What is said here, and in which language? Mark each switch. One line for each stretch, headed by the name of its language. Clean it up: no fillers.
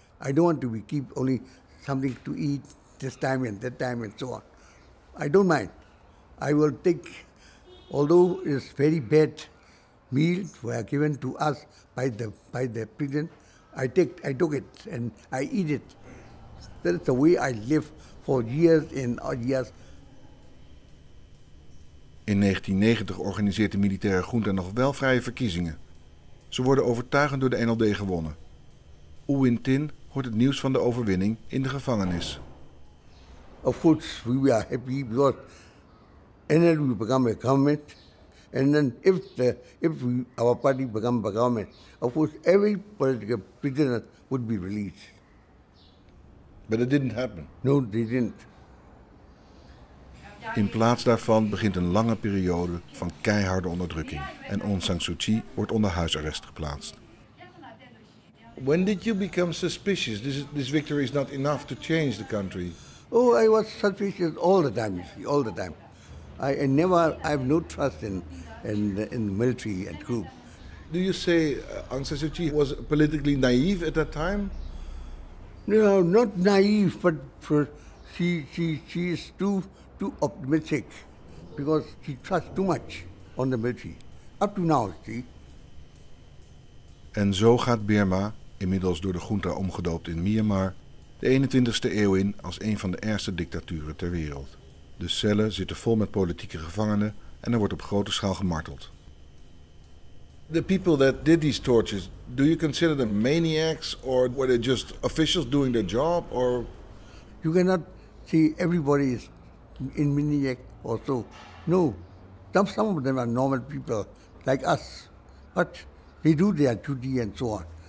English: I don't want to keep only something to eat this time and that time and so on. I don't mind. I will take, although it's very bad meals were given to us by the prison, I took it and I eat it. That is the way I live for years and years.
Dutch: In 1990 organiseert de militaire junta nog wel vrije verkiezingen. Ze worden overtuigend door de NLD gewonnen. U Win Tin hoort het nieuws van de overwinning in de gevangenis.
English: Of course, we were happy because NLD become a government, and then if our party become a government, of course every political prisoner would be released. But it didn't happen. No, they didn't.
Dutch: In plaats daarvan begint een lange periode van keiharde onderdrukking en Aung San Suu Kyi wordt onder huisarrest geplaatst.
English: When did you become suspicious? This victory is not enough to change the country. Oh, I was suspicious all the time, you see, all the time. I have no trust in the military and group. Do you say Aung San Suu Kyi was politically naive at that time? No, not naive, but she is too optimistic, because she trusts too much on the military. Up to now, see.
Dutch: En zo gaat Birma, inmiddels door de junta omgedoopt in Myanmar, de 21ste eeuw in als een van de ergste dictaturen ter wereld. De cellen zitten vol met politieke gevangenen en er wordt op grote schaal gemarteld.
English: The people that did these tortures, do you consider them maniacs, or were they just officials doing their job, or? You cannot see everybody is in maniac or so. No, some of them are normal people like us, but they do their duty and so on.